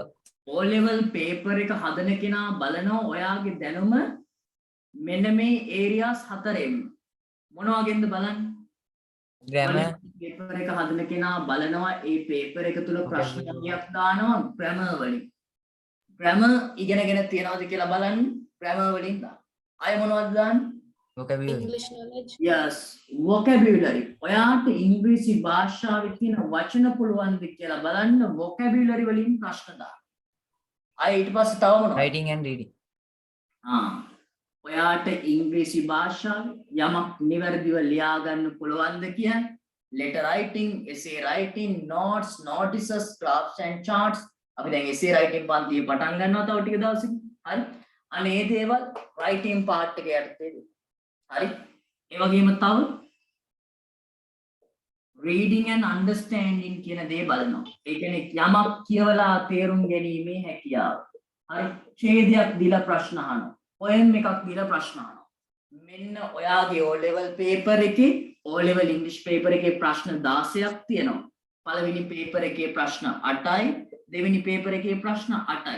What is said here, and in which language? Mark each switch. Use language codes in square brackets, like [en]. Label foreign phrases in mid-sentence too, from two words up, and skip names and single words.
[en] O level paper [si] එක හදන කෙනා බලනවා ඔයාගේ දැනුම මෙන්න මේ areas 4ෙන් මොන වගේද බලන්න grammar paper එක හදන කෙනා බලනවා ඒ paper එක තුල ප්‍රශ්න කීයක් දානවා grammar වලින් grammar ඉගෙනගෙන තියනවාද කියලා බලන්න grammar වලින් දාන්න අය මොනවද දාන්නේ vocabulary [en] English knowledge yes vocabulary [si] ඔයාට ඉංග්‍රීසි භාෂාවේ තියෙන වචන පුළුවන්ද කියලා බලන්න vocabulary වලින් ප්‍රශ්න දාන්න අය ඊට පස්සේ තව මොනවද [en] writing and reading [si] ඔයාට ඉංග්‍රීසි භාෂාවේ යමක් නිවැරදිව ලියා ගන්න පුළුවන්ද කියන්නේ [en] letter writing essay writing notes notices graphs and charts [si] අපි දැන් [en] essay writing [si] පන්තිය පටන් ගන්නවා තව ටික දවසකින් හරි අනේ දේවල් [en] writing part [si] එක යටතේ හරි ඒ වගේම තව [en] reading and understanding [si] කියන දේ බලනවා ඒ කියන්නේ යමක් කියවලා තේරුම් ගැනීමේ හැකියාව හරි ඡේදයක් දීලා ප්‍රශ්න අහනවා ඔයෙන් එකක් දීලා ප්‍රශ්න අහනවා. මෙන්න ඔයාගේ [en] O level paper [si] එකේ [en] O level English paper [si] එකේ ප්‍රශ්න 16ක් තියෙනවා. පළවෙනි paper එකේ ප්‍රශ්න 8යි, දෙවෙනි paper එකේ ප්‍රශ්න 8යි.